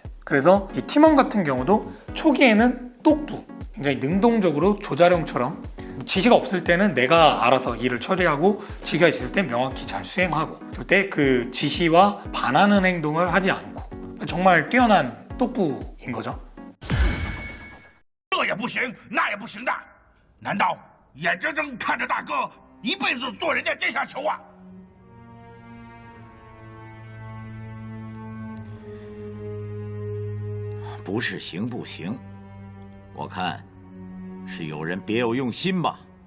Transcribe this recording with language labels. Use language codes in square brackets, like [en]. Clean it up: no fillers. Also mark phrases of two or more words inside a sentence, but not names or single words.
[ko] 그래서 이 팀원 같은 경우도 초기에는 똑부, 굉장히 능동적으로 조자룡처럼 지시가 없을 때는 내가 알아서 일을 처리하고, 지시가 있을 때 명확히 잘 수행하고, 절대 그 지시와 반하는 행동을 하지 않고, 정말 뛰어난 똑부인 거죠. [zh] 这也不行，那也不行的，难道眼睁睁看着大哥一辈子做人家阶下囚啊？不是行不行，我看是有人别有用心吧。